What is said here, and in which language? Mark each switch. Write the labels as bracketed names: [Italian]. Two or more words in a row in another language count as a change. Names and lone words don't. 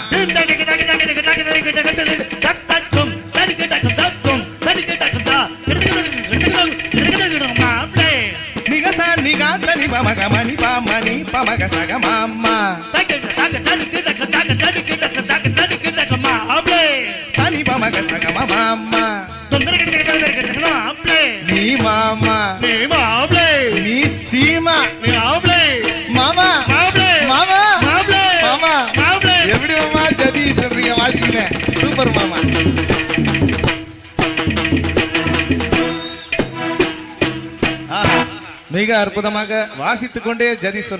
[Tamil] నిగస నిగాత్రని పమగ మని పమని పమగ సగ మామ తని పమగ సగ మామ నీ మామ నీ సీమ மாமா மாமா மாமா எப்படி மாமா ஜதி சொல்றீங்க வாசிங்க சூப்பர் மாமா மிக அற்புதமாக வாசித்துக் கொண்டே ஜதி சொன்ன